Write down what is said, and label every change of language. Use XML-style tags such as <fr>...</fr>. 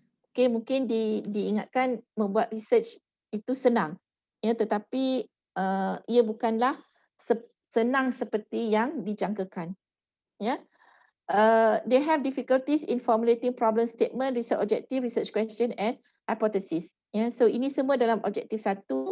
<ms>Okay, mungkin diingatkan membuat research itu senang, ya, tetapi ia bukanlah senang seperti yang dijangkakan, ya.</ms> <en>They have difficulties in formulating problem statement, research objective, research question and hypothesis.</en> <ms>Ya, so ini semua dalam objektif 1.</ms>